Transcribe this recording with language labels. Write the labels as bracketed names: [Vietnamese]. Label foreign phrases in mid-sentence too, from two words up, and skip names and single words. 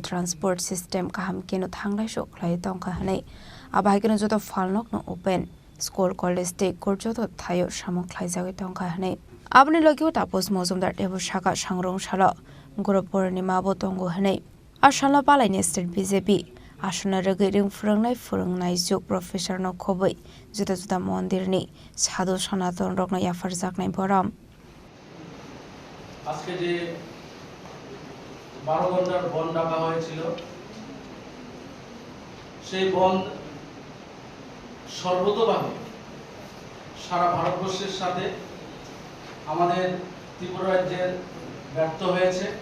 [English] transport system [Kok Borok] kaham keno thanglai shok khlai tongkha hanei abahikeno joto falnok no open [English] school college [Kok Borok] te korjoto thayo samok khlai jagai tongkha hanei abni logio tapos mozumdar tebu shaka sangrong shala guru purnima bo tongo hanei ashala palai ne state BJP asuna regiring furungnai juk professor no khoboi juta juta mondir ni sadhu sanatan rok no yafar jaknai boram [Bangla] আজকে যে 12 ঘন্টার বন্ধ ডাকা হয়েছিল সেই বন্ধ সর্বতোভাবে সারা ভারতবর্ষের সাথে আমাদের ত্রিপুরা রাজ্যের ব্যর্থ হয়েছে